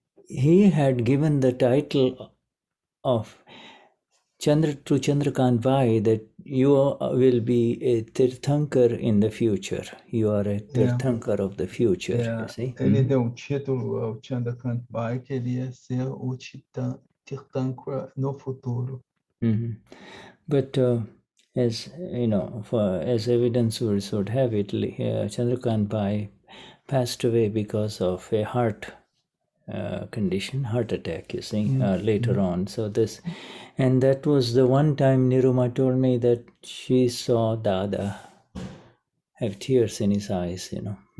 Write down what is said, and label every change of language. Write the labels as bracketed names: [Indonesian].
[English] He had given the title of Chandrakant Bhai that you will be a Tirthankar in the future. You are a Tirthankar of the future, you see. [Portuguese] Ele deu um título ao Chandrakant Bhai que ele ia ser o Tirthankara no futuro. [English] But as you know, as evidence would have it, Chandrakant Bhai passed away because of a heart condition, heart attack, you see, later on. So and that was the one time Niruma told me that she saw Dada have tears in his eyes, you know.